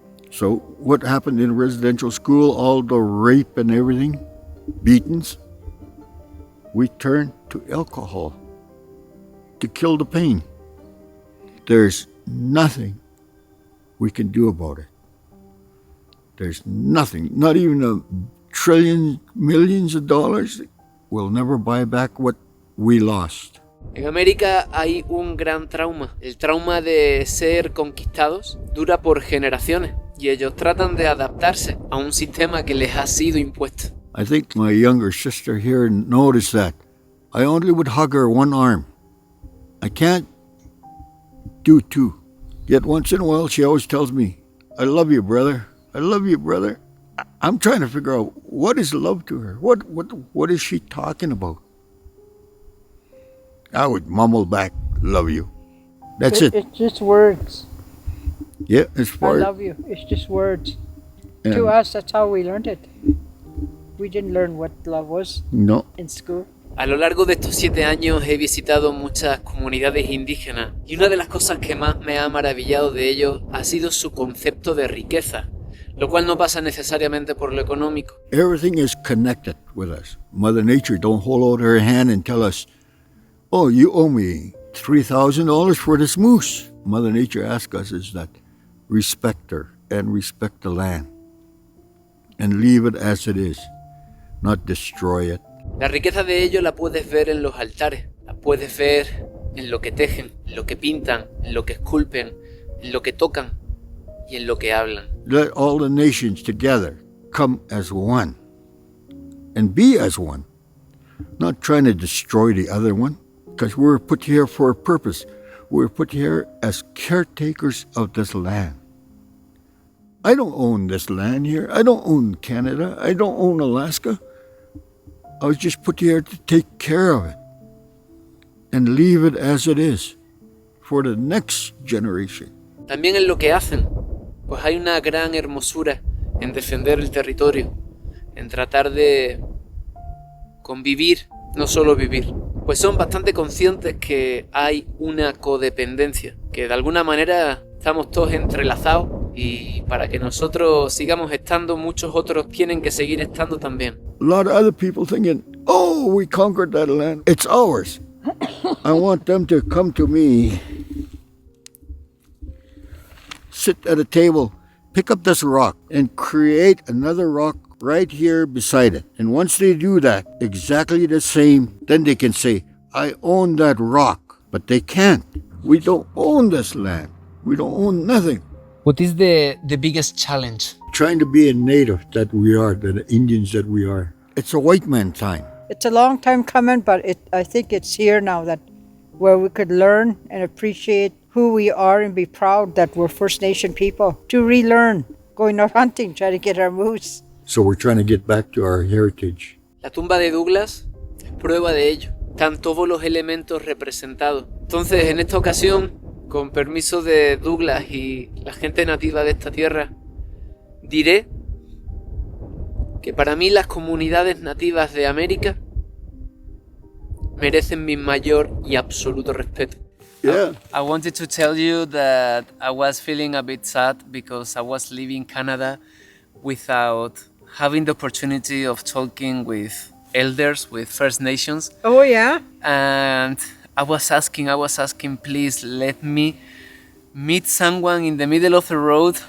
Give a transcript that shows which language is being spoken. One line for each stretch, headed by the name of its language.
English: So what happened in residential school, all the rape and everything, beatings, we turned to alcohol to kill the pain. There's nothing we can do about it. There's nothing, not even a trillion, millions of dollars will never buy back what we lost.
Spanish: En América hay un gran trauma. El trauma de ser conquistados dura por generaciones y ellos tratan de adaptarse a un sistema que les ha sido impuesto.
English: I think my younger sister here noticed that. I only would hug her one arm. I can't do two. Yet once in a while she always tells me, I love you, brother. I love you, brother. I'm trying to figure out what is love to her. What is she talking about? I would mumble back, "Love you." That's it. It's just words. Yeah, as I far as love you. It's just words. yeah, To us, that's how we learned it. We didn't learn what love was no. in school.
Spanish: A lo largo de estos 7 años he visitado muchas comunidades indígenas y una de las cosas que más me ha maravillado de ellos ha sido su concepto de riqueza, lo cual no pasa necesariamente por lo económico.
English: Everything is connected with us. Mother Nature don't hold out her hand and tell us, "Oh, you owe me $3,000 for this moose." Mother Nature asks us is that respect her and respect the land and leave it as it is, not destroy it.
Spanish: La riqueza de ellos la puedes ver en los altares, la puedes ver en lo que tejen, en lo que pintan, en lo que esculpen, en lo que tocan y en lo que hablan.
English: Let all the nations together come as one and be as one, not trying to destroy the other one, because we're put here for a purpose. We're put here as caretakers of this land. I don't own this land here. I don't own Canada. I don't own Alaska. I was just put here to take care of it and leave it as it is for the next generation.
Spanish: También en lo que hacen, pues hay una gran hermosura en defender el territorio, en tratar de convivir, no solo vivir. Pues son bastante conscientes que hay una codependencia, que de alguna manera estamos todos entrelazados y para que nosotros sigamos estando, muchos otros tienen que seguir estando también.
English: A lot of other people thinking, "Oh, we conquered that land. It's ours." I want them to come to me, sit at a table, pick up this rock, and create another rock right here beside it. And once they do that, exactly the same, then they can say, "I own that rock." But they can't. We don't own this land. We don't own nothing. What is the biggest challenge? Trying to be a native that we are, the Indians that we are. It's a white man time. It's a long time coming, but I think it's here now that where we could learn and appreciate who we are and be proud that we're First Nation people. To relearn, going out hunting, trying to get our moose. So we're trying to get back to our heritage.
Spanish: La tumba de Douglas es prueba de ello. Están todos los elementos representados. Entonces, en esta ocasión, con permiso de Douglas y la gente nativa de esta tierra, diré que para mí las comunidades nativas de América merecen mi mayor y absoluto respeto.
English: Yeah. I wanted to tell you that I was feeling a bit sad because I was leaving Canada without having the opportunity of talking with elders, with First Nations. Oh, yeah? And I was asking, please let me meet someone in the middle of the road.